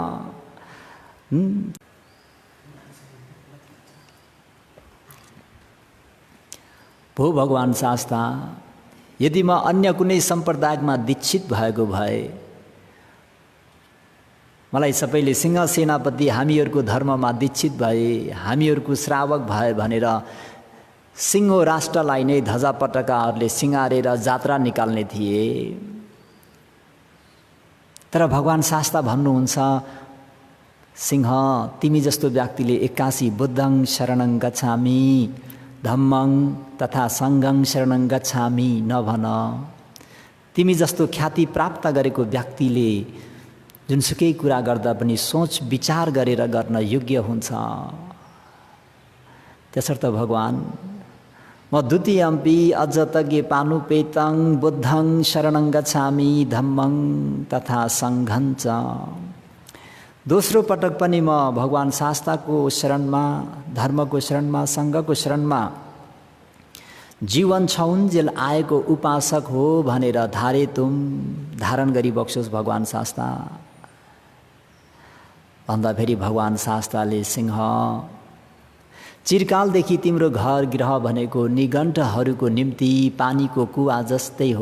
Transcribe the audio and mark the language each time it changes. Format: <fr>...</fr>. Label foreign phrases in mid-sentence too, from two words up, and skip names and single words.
<ne>भो भगवान शास्ता, यदि म अन्य कुनै सम्प्रदायमा दीक्षित भएको भए, मलाई सबैले सिंह सेनापति हामीहरूको धर्ममा दीक्षित भए, हामीहरूको श्रावक भए भनेर सिंहो राष्ट्रलाई नै ध्वजा पटकाहरूले सिँगारेर जात्रा निकाल्ने थिए। तर भगवान शास्ता भन्नुहुन्छ, सिंह तिमी जस्तो व्यक्तिले 81</ne> <pi>बुद्धं शरणं गच्छामि धम्मं तथा सङ्घं शरणं गच्छामि</pi> <ne>नभन। तिमी जस्तो ख्याति प्राप्त गरेको व्यक्तिले जुनसुकै कुरा गर्दा पनि सोच विचार गरेर गर्न योग्य हुन्छ। त्यसर्थ भगवान म</ne> <pi>द्वितीयम्पि अझ तज्ञ पानुपेतं बुद्धं शरणं गच्छामि धम्मं तथा सङ्घं च।</pi> <ne>दोस्रो पटक पनि म भगवान शास्ताको शरणमा, धर्मको शरणमा, सङ्घको शरणमा जीवन छाउन्जेल आएको उपासक हो भनेर धारण गरिबक्सोस् भगवान शास्ता भन्दा फेरि भगवान शास्ताले, सिंह चिरकालदेखि तिम्रो घर गृह भनेको निघण्टहरूको निम्ति पानीको कुवा जस्तै हो।</ne>